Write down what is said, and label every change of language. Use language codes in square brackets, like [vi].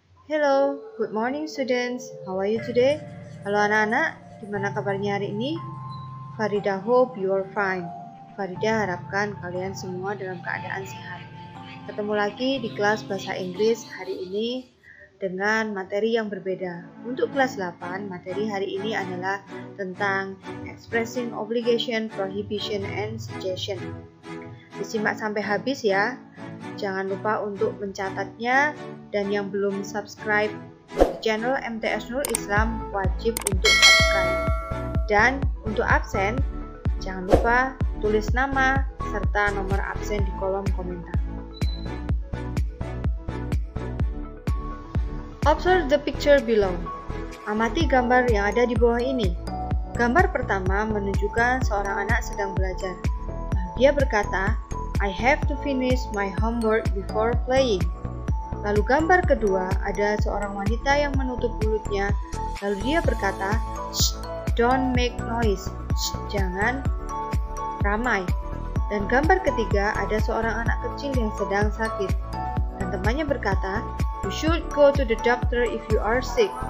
[en] Hello, good morning students. How are you today? [id] Halo anak-anak, gimana kabarnya hari ini? [en] Farida hope you are fine. [id] Farida harapkan kalian semua dalam keadaan sehat. Ketemu lagi di kelas bahasa Inggris hari ini dengan materi yang berbeda. Untuk kelas 8, materi hari ini adalah tentang expressing obligation, prohibition, and suggestion. Disimak sampai habis ya. Jangan lupa untuk mencatatnya, dan yang belum subscribe channel MTS Nurul Islam wajib untuk subscribe. Dan untuk absen, jangan lupa tulis nama serta nomor absen di kolom komentar. [en] Observe the picture below. [id] Amati gambar yang ada di bawah ini. Gambar pertama menunjukkan seorang anak sedang belajar. Dia berkata, [en] I have to finish my homework before playing. [id] Lalu gambar kedua ada seorang wanita yang menutup mulutnya. Lalu dia berkata, shh, [en] don't make noise. [id] Shh, jangan ramai. Dan gambar ketiga ada seorang anak kecil yang sedang sakit. Dan temannya berkata, [en] you should go to the doctor if you are sick.